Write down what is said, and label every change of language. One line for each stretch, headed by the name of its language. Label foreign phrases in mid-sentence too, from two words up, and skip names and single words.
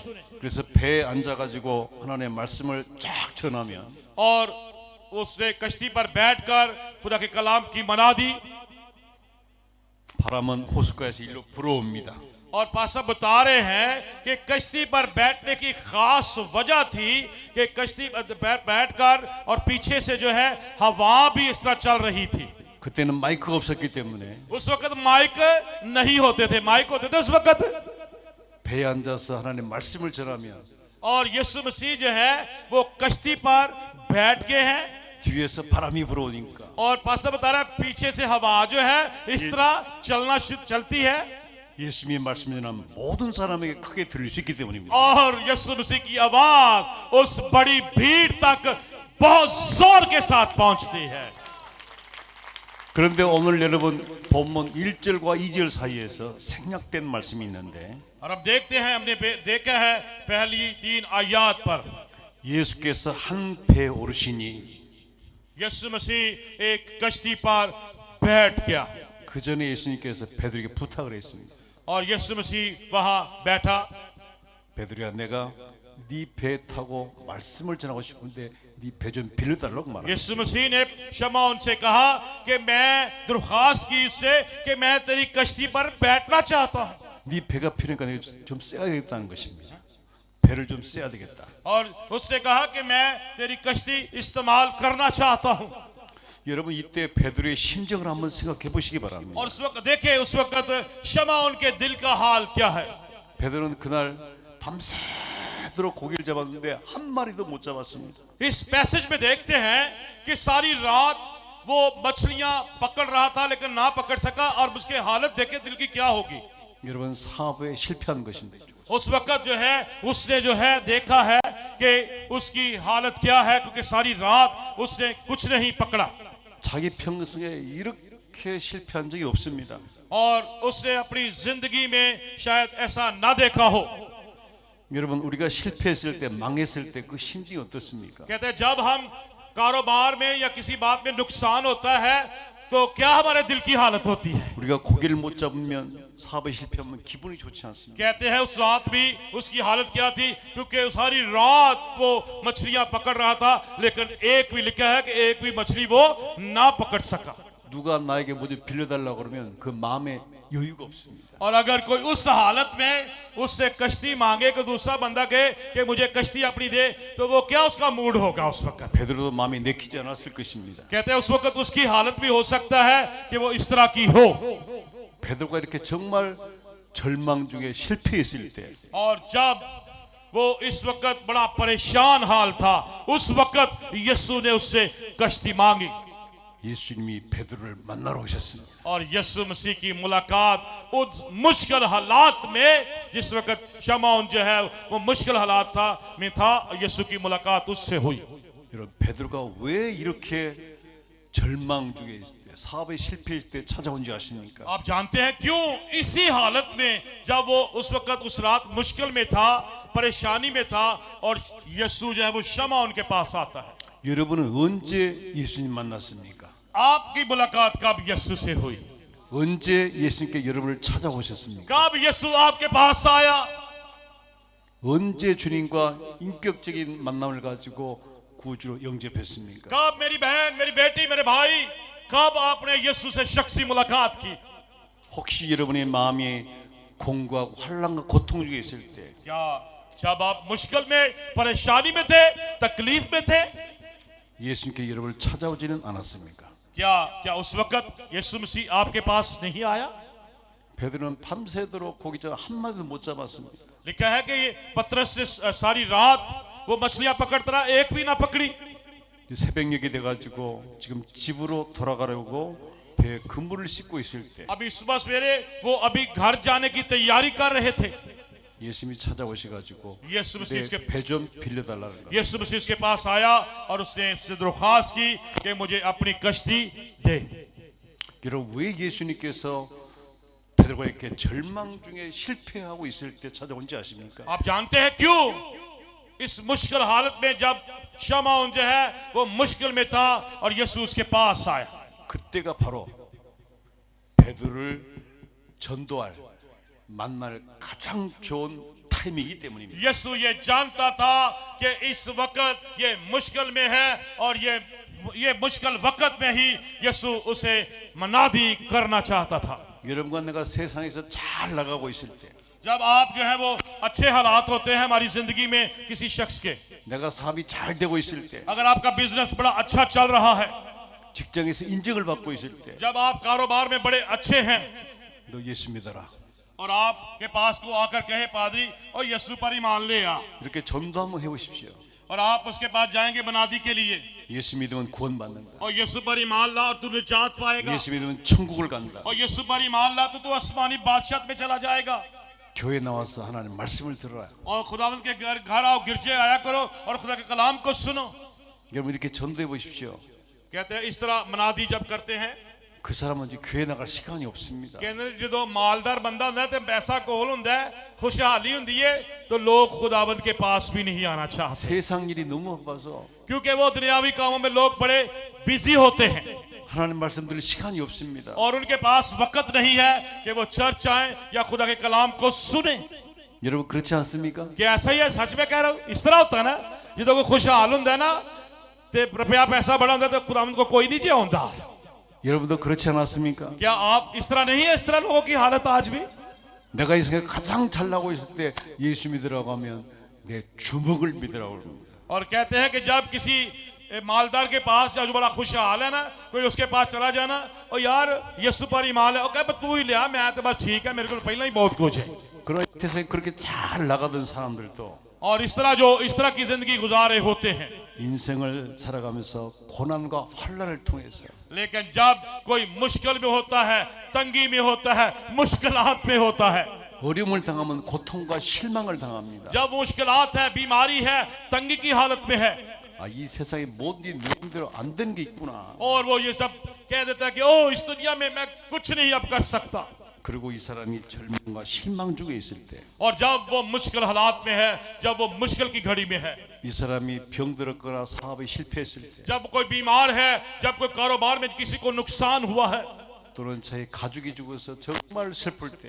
Korean: 그래서 배에 앉아가지고 하나님의 말씀을 쫙 전하면
Urdu: اور اس نے کشتی پر بیٹھ کر خدا کے کلام کی منادی
Korean: 바람은 호숫가에서 일로 불어옵니다.
Urdu: اور پاسا بتا رہے ہیں کہ کشتی پر بیٹھنے کی خاص وجہ تھی کہ کشتی پر بیٹھ کر اور پیچھے سے جو ہے ہوا بھی اس طرح چل رہی تھی.
Korean: 그때는 마이크가 없었기 때문에
Urdu: اس وقت مائیک نہیں ہوتے تھے، مائیک ہوتے تھے اس وقت.
Korean: 배에 앉아서 하나님의 말씀을 전하면
Urdu: اور یسوع مسیح جو ہے وہ کشتی پر بیٹھ کے ہیں
Korean: 뒤에서 바람이 불어오니까
Urdu: اور پاسا بتا رہا ہے پیچھے سے ہوا جو ہے اس طرح چلتی ہے
Korean: 예수님의 말씀을 전하면 모든 사람에게 크게 들릴 수 있기 때문입니다.
Urdu: اور یسوع مسیح کی آواز اس بڑی بھیڑ تک بہت زور کے ساتھ پہنچتی ہے.
Korean: 그런데 오늘 여러분 본문 1절과 2절 사이에서 생략된 말씀이 있는데
Urdu: اور اب دیکھتے ہیں، ہم نے دیکھا ہے پہلی 3 آیت پر
Korean: 예수께서 한 배에 오르시니
Urdu: یسوع مسیح ایک کشتی پر بیٹھ گیا
Korean: 그 전에 예수님께서 베드로에게 부탁을 했습니다.
Urdu: اور یسوع مسیح وہاں بیٹھا.
Korean: 베드로야 내가 네 배 타고 말씀을 전하고 싶은데 네 배 좀 빌려달라고 말합니다.
Urdu: یسوع مسیح نے شمعون سے کہا کہ میں درخواست کی اس سے کہ میں تیری کشتی پر بیٹھنا چاہتا ہوں.
Korean: 네 배가 필요하니까 내가 좀 써야 되겠다는 것입니다. 배를 좀 써야 되겠다.
Urdu: اور اس نے کہا کہ میں تیری کشتی استعمال کرنا چاہتا ہوں.
Korean: 여러분 이때 베드로의 심정을 한번 생각해 보시기 바랍니다.
Urdu: اور اس وقت دیکھے اس وقت شمعون کے دل کا حال کیا ہے.
Korean: 베드로는 그날 밤새도록 고기를 잡았는데 한 마리도 못 잡았습니다.
Urdu: اس پیسیج میں دیکھتے ہیں کہ ساری رات وہ مچھلیاں پکڑ رہا تھا لیکن نہ پکڑ سکا اور اس کی حالت دیکھے دل کی کیا ہوگی.
Korean: 여러분 사업에 실패한 것입니다.
Urdu: اس وقت جو ہے اس نے جو ہے دیکھا ہے کہ اس کی حالت کیا ہے کیونکہ ساری رات اس نے کچھ نہیں پکڑا
Korean: 자기 평생에 이렇게 실패한 적이 없습니다.
Urdu: اور اس نے اپنی زندگی میں شاید ایسا نہ دیکھا ہو.
Korean: 여러분 우리가 실패했을 때 망했을 때 그 심정이 어떻습니까?
Urdu: کہتے ہیں جب ہم کاروبار میں یا کسی بات میں نقصان ہوتا ہے تو کیا ہمارے دل کی حالت ہوتی ہے.
Korean: 우리가 고기를 못 잡으면 사업에 실패하면 기분이 좋지 않습니다.
Urdu: کہتے ہیں اس رات بھی اس کی حالت کیا تھی کیونکہ ساری رات وہ مچھلیاں پکڑ رہا تھا لیکن ایک بھی لکھا ہے کہ ایک بھی مچھلی وہ نہ پکڑ سکا.
Korean: 누가 나에게 뭐 좀 빌려달라고 그러면 그 마음에 여유가 없습니다.
Urdu: اور اگر کوئی اس حالت میں اس سے کشتی مانگے کہ دوسرا بندہ کہے کہ مجھے کشتی اپنی دے تو وہ کیا اس کا موڈ ہوگا اس وقت.
Korean: 베드로도 마음이 내키지 않았을 것입니다.
Urdu: کہتے ہیں اس وقت اس کی حالت بھی ہو سکتا ہے کہ وہ اس طرح کی ہو.
Korean: 베드로가 이렇게 정말 절망 중에 실패했을 때
Urdu: اور جب وہ اس وقت بڑا پریشان حال تھا اس وقت یسوع نے اس سے کشتی مانگی
Korean: 예수님이 베드로를 만나러 오셨습니다.
Urdu: اور یسوع مسیح کی ملاقات اس مشکل حالات میں جس وقت شمعون جو ہے وہ مشکل حالات میں تھا یسوع کی ملاقات اس سے ہوئی.
Korean: 여러분 베드로가 왜 이렇게 절망 중에 있을 때 사업에 실패할 때 찾아온지 아십니까?
Urdu: آپ جانتے ہیں کیوں اسی حالت میں جب وہ اس وقت اس رات مشکل میں تھا پریشانی میں تھا اور یسوع جو ہے وہ شمعون کے پاس آتا ہے.
Korean: 여러분은 언제 예수님 만났습니까?
Urdu: آپ کی ملاقات کب یسوع سے ہوئی?
Korean: 언제 예수님께 여러분을 찾아오셨습니까?
Urdu: کب یسوع آپ کے پاس آیا?
Korean: 언제 주님과 인격적인 만남을 가지고 구주로 영접했습니까?
Urdu: کب میری بہن میری بیٹی میرے بھائی کب آپ نے یسوع سے شخصی ملاقات کی?
Korean: 혹시 여러분의 마음이 공고하고 환난과 고통 중에 있을 때
Urdu: کیا جب آپ مشکل میں پریشانی میں تھے تکلیف میں تھے
Korean: 예수님께 여러분을 찾아오지는 않았습니까?
Urdu: کیا اس وقت یسوع مسیح آپ کے پاس نہیں آیا?
Korean: 베드로는 밤새도록 고기 전 한 마리도 못 잡았습니다.
Urdu: لکھا ہے کہ یہ پطرس نے ساری رات وہ مچھلیاں پکڑتا رہا، ایک بھی نہ پکڑی.
Korean: 새벽녘이 돼가지고 지금 집으로 돌아가려고 배에 그물을 씻고 있을 때
Urdu: ابھی صبح سویرے وہ ابھی گھر جانے کی تیاری کر رہے تھے.
Korean: 예수님이 찾아오셔가지고
Urdu: یسوع مسیح اس کے
Korean: 배 좀 빌려달라는 거예요.
Urdu: یسوع مسیح اس کے پاس آیا اور اس نے اس سے درخواست کی کہ مجھے اپنی کشتی دے.
Korean: 여러분 왜 예수님께서 베드로가 이렇게 절망 중에 실패하고 있을 때 찾아온지 아십니까?
Urdu: آپ جانتے ہیں کیوں? اس مشکل حالت میں جب شمعون جو ہے وہ مشکل میں تھا اور یسوع اس کے پاس آیا.
Korean: 그때가 바로 베드로를 전도할 만날 가장 좋은 타이밍이기 때문입니다.
Urdu: یسوع یہ جانتا تھا کہ اس وقت یہ مشکل میں ہے اور یہ مشکل وقت میں ہی یسوع اسے منادی کرنا چاہتا تھا.
Korean: 여러분과 내가 세상에서 잘 나가고 있을 때
Urdu: جب آپ جو ہے وہ اچھے حالات ہوتے ہیں ہماری زندگی میں کسی شخص کے,
Korean: 내가 사업이 잘 되고 있을 때
Urdu: اگر آپ کا بزنس بڑا اچھا چل رہا ہے,
Korean: 직장에서 인정을 받고 있을 때
Urdu: جب آپ کاروبار میں بڑے اچھے ہیں
Korean: 너 예수 믿어라
Urdu: اور آپ کے پاس کو آکر کہے پادری اور یسوع پر ایمان لے آ,
Korean: 이렇게 전도 한번 해보십시오.
Urdu: اور آپ اس کے پاس جائیں گے منادی کے لیے
Korean: 예수 믿으면 구원받는다.
Urdu: اور یسوع پر ایمان لا اور تو نجات پائے گا,
Korean: 예수 믿으면 천국을 간다.
Urdu: اور یسوع پر ایمان لا تو تو آسمانی بادشاہ میں چلا جائے گا.
Korean: 교회 나와서 하나님 말씀을 들어라.
Urdu: اور خداوند کے گھر آؤ، گرجے آیا کرو اور خدا کے کلام کو سنو.
Korean: 여러분 이렇게 전도해 보십시오.
Urdu: کہتے ہیں اس طرح منادی جب کرتے ہیں,
Korean: 그 사람은 이제 교회 나갈 시간이 없습니다.
Urdu: کہتے جو مالدار بندہ ہوتا ہے تو پیسہ کول ہوتا ہے، خوشحالی ہوتی ہے، تو لوگ خداوند کے پاس بھی نہیں آنا چاہتے,
Korean: 세상 일이 너무 바빠서
Urdu: کیونکہ وہ دنیاوی کاموں میں لوگ بڑے بزی ہوتے ہیں
Korean: 하나님 말씀 들을 시간이 없습니다.
Urdu: اور ان کے پاس وقت نہیں ہے کہ وہ چرچ آئے یا خدا کے کلام کو سنے.
Korean: 여러분 그렇지 않습니까?
Urdu: کیا ایسا ہی ہے? سچ میں کہہ رہا ہوں، اس طرح ہوتا ہے نا، جو کوئی خوشحال ہوتا ہے نا تے روپیہ پیسہ بڑا ہوتا ہے تو خداوند کو کوئی نہیں چاہتا.
Korean: 여러분도 그렇지 않았습니까?
Urdu: کیا آپ اس طرح نہیں ہے? اس طرح لوگوں کی حالت آج بھی.
Korean: 내가 이 세상에 가장 잘 나고 있을 때 예수 믿으라고 하면 내 주먹을 믿으라고 합니다.
Urdu: اور کہتے ہیں کہ جب کسی مالدار کے پاس جو بڑا خوشحال ہے نا، کوئی اس کے پاس چلا جانا اور یار یسوع پر ایمان ہے، اور کہے تو ہی لیا، میں تو بس ٹھیک ہے، میرے کو پہلے ہی بہت کچھ ہے.
Korean: 그러나 세상에 그렇게 잘 나가던 사람들도
Urdu: اور اس طرح جو اس طرح کی زندگی گزارے ہوتے ہیں,
Korean: 인생을 살아가면서 고난과 환난을 통해서
Urdu: لیکن جب کوئی مشکل میں ہوتا ہے، تنگی میں ہوتا ہے، مشکلات میں ہوتا ہے,
Korean: 어려움을 당하면 고통과 실망을 당합니다.
Urdu: جب مشکلات ہے، بیماری ہے، تنگی کی حالت میں ہے,
Korean: 아, 이 세상에 모든 게 내 힘대로 안 되는 게 있구나.
Urdu: اور وہ یہ سب کہہ دیتا ہے کہ او اس دنیا میں میں کچھ نہیں اب کر سکتا.
Korean: 그리고 이 사람이 절망과 실망 중에 있을 때 이
Urdu: اور جب وہ مشکل حالات میں ہے، جب وہ مشکل کی گھڑی میں ہے,
Korean: 사람이 병들었거나 사업에 실패했을 때
Urdu: جب کوئی بیمار ہے، جب کوئی کاروبار میں کسی کو نقصان ہوا ہے,
Korean: 또는 자기 가족이 죽어서 정말 슬플 때